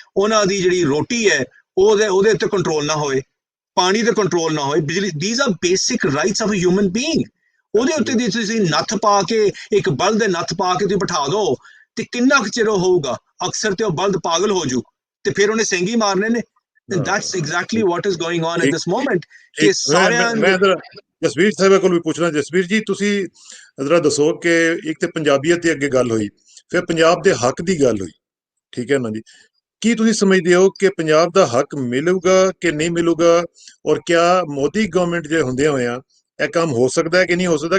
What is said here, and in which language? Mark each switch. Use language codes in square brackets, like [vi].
[pa] ਉਹਨਾਂ ਦੀ ਜਿਹੜੀ ਰੋਟੀ ਹੈ ਉਹਦੇ ਉੱਤੇ ਕੰਟਰੋਲ ਨਾ ਹੋਏ, ਪਾਣੀ ਤੇ ਕੰਟਰੋਲ ਨਾ ਹੋਏ, ਬਿਜਲੀ, [en] these are basic rights of a human being। [pa] ਉਹਦੇ ਉੱਤੇ ਦੀ ਤੁਸੀਂ ਨੱਥ ਪਾ ਕੇ, ਇੱਕ ਬਲਦ ਦੇ ਨੱਥ ਪਾ ਕੇ ਤੁਸੀਂ ਬਿਠਾ ਦਿਓ, ਤੇ ਕਿੰਨਾ ਕੁ ਚਿਰ ਹੋਊਗਾ? ਅਕਸਰ ਤੇ ਉਹ ਬਲਦ ਪਾਗਲ ਹੋ ਜੂ, ਤੇ ਫਿਰ ਉਹਨੇ ਸਿੰਗੀ ਮਾਰਨੇ ਨੇ। [en] that's exactly what is going on at this moment। [pa] ਕਿ ਸਾਰਿਆਂ ਮੈਂ ਜਸਵੀਰ ਸਾਹਿਬ ਕੋਲ ਵੀ ਪੁੱਛਣਾ। ਜਸਵੀਰ ਜੀ, ਤੁਸੀਂ ਜ਼ਰਾ ਦੱਸੋ ਕਿ ਇੱਕ ਤੇ ਪੰਜਾਬੀਅਤ ਦੀ ਅੱਗੇ ਗੱਲ ਹੋਈ, ਫਿਰ ਪੰਜਾਬ ਦੇ ਹੱਕ ਦੀ ਗੱਲ ਹੋਈ, ਠੀਕ ਹੈ ਨਾ ਜੀ? ਕੀ ਤੁਸੀਂ ਸਮਝਦੇ ਹੋ ਕਿ ਪੰਜਾਬ ਦਾ ਹੱਕ ਮਿਲੂਗਾ ਕਿ ਨਹੀਂ ਮਿਲੂਗਾ, [hi] ਔਰ ਕਿਆ [pa] ਮੋਦੀ ਗਵਰਨਮੈਂਟ ਜੇ ਹੁੰਦੇ ਹੋਇਆ ਇਹ ਕੰਮ ਹੋ ਸਕਦਾ ਹੈ ਕਿ ਨਹੀਂ ਹੋ ਸਕਦਾ?